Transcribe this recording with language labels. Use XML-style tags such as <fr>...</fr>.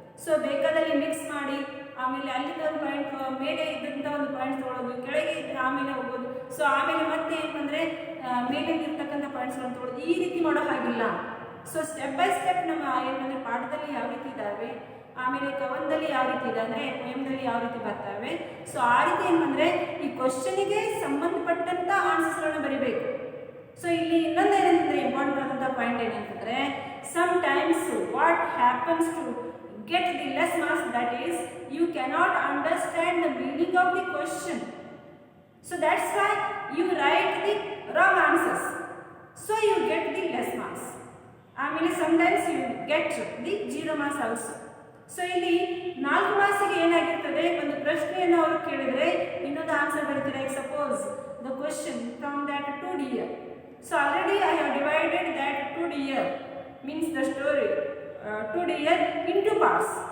<kn>So ಬೇಕಾದಲ್ಲಿ mix ಮಾಡಿ ಆಮೇಲೆ ಅಲ್ಲಿಂದ ಒಂದು ಪಾಯಿಂಟ್ ಮೇಲೆ ಇದ್ದಂಥ ಒಂದು ಪಾಯಿಂಟ್ ತೊಗೊಳ್ಳೋದು, ಕೆಳಗೆ ಆಮೇಲೆ ಹೋಗೋದು, ಸೊ ಆಮೇಲೆ ಮತ್ತೆ ಏನಂದರೆ ಮೇಲೆ ಇರ್ತಕ್ಕಂಥ ಪಾಯಿಂಟ್ಸ್ಗಳನ್ನು ತೊಗೊಳ್ಳೋದು, ಈ ರೀತಿ ಮಾಡೋ ಹಾಗಿಲ್ಲ. ಸೊ ಸ್ಟೆಪ್ ಬೈ ಸ್ಟೆಪ್ ನಮ್ಮ ಏನಂದರೆ ಪಾಠದಲ್ಲಿ ಯಾವ ರೀತಿ ಇದ್ದಾವೆ, ಆಮೇಲೆ ಕವನದಲ್ಲಿ ಯಾವ ರೀತಿ ಇದೆ ಅಂದರೆ ಪೋಯಮ್ದಲ್ಲಿ ಯಾವ ರೀತಿ ಬರ್ತವೆ, ಸೊ ಆ ರೀತಿ ಏನಂದರೆ ಈ ಕ್ವಶನಿಗೆ ಸಂಬಂಧಪಟ್ಟಂಥ ಆನ್ಸರ್ಸ್ಗಳನ್ನ ಬರೀಬೇಕು. ಸೊ ಇಲ್ಲಿ ಇನ್ನೊಂದು ಏನಂತಂದರೆ ಇಂಪಾರ್ಟೆಂಟ್ ಆದಂಥ ಪಾಯಿಂಟ್ ಏನಂತಂದರೆ</kn> <en>sometimes what happens to get the less marks, that is you cannot understand the meaning of the question, so that's why you write the wrong answers, so you get the less marks. ಆಮೇಲೆ sometimes you get the 0 marks also.</en> <kn>So ಇಲ್ಲಿ 4 ಮಾರ್ಕ್ಸಿಗೆ ಏನಾಗಿರ್ತದೆ, ಒಂದು ಪ್ರಶ್ನೆಯನ್ನು ಅವರು ಕೇಳಿದರೆ ಇನ್ನೊಂದು answer ಬರೀತಾರೆ.</kn> <en>Suppose the question from that 2 deer. So already I have divided that 2 deer means the story 2 deer into parts.</en>